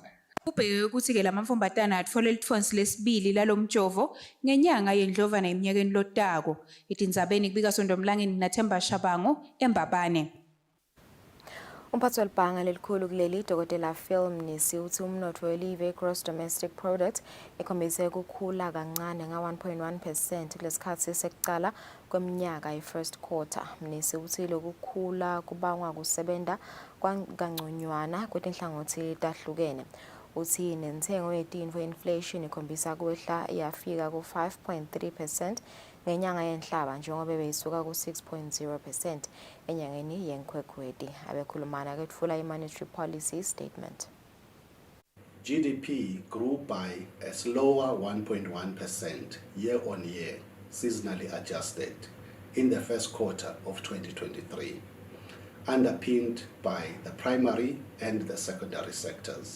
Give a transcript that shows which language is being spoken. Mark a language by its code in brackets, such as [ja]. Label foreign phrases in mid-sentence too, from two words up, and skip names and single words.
[ss] Kubheke ukuthi-ke lamantfombatana atfole litfonsi lesibili lalomjovo ngenyanga yeNdlovana eminyakeni lotako. Etindzabeni kubika Sondomlangeni naThemba Shabangu eMbabane. Umphathi welibhanga lelikhulu kuleli Dr. Phil Mnisi uthi umnotfo welive [en] gross domestic product [ss] ikhombise ukukhula kancane nga-1.1% kulesikhathi sekucala kweminyaka ye- [en] first quarter. [ss] Mnisi uthi lokukhula kubangwa kusebenta kangconywana kwetinhlangothi tahlukene. Uthi nentengo yetintfo inflation ikhombisa kwehla yafika ku-5.3% ngenyanga yenhlaba njengoba beyisuka ku-6.0% enyangeni yenkhwekhweti. Abekhulumana ketfula i- [en] monetary policy statement. GDP grew by a slower 1.1% year-on-year, seasonally adjusted, in the first quarter of 2023, underpinned by the primary and the secondary sectors.